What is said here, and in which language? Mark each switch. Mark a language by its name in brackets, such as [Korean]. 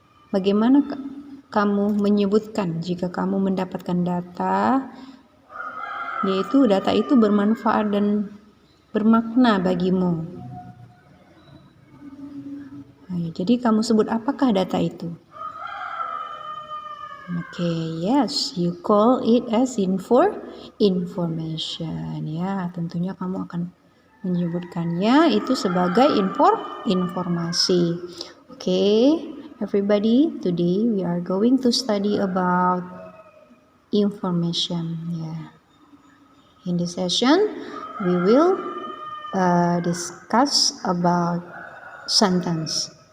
[Indonesian] Bagaimana kamu menyebutkan jika kamu mendapatkan data, yaitu data itu bermanfaat dan bermakna bagimu? Jadi kamu sebut apakah data itu? [English] Okay, yes, you call it as information. [Indonesian] Ya, tentunya kamu akan menyebutkannya itu sebagai informasi. [English] Okay, everybody, today we are going to study about information. Yeah. In this session, we will discuss about sentence.